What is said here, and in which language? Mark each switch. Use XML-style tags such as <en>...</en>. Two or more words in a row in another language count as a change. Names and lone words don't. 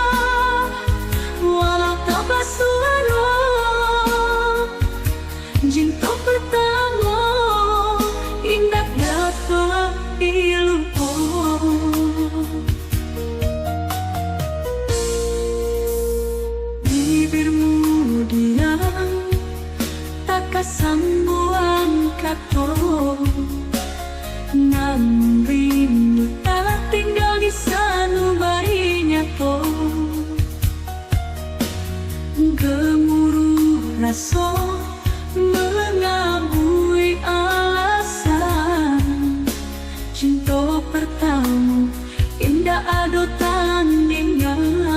<id>walau tak bersuara cinta pertama indah dapat dilupa. Bibirmu diam</id> <min>tak sambuang kato</min> <id>namun rindu tak tinggal di sanubarinya to. Gemuruh rasa mengabui alasan cinta pertama indah ada tandingan.</id>